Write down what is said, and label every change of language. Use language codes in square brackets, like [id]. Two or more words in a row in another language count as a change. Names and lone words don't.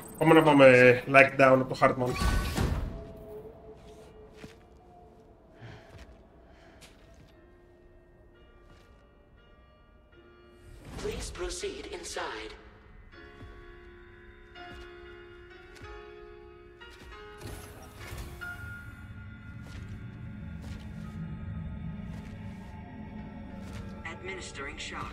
[el] Πάμε να πάμε [en] like down [el] από το Hartman. [en] Please proceed inside. Administering shock.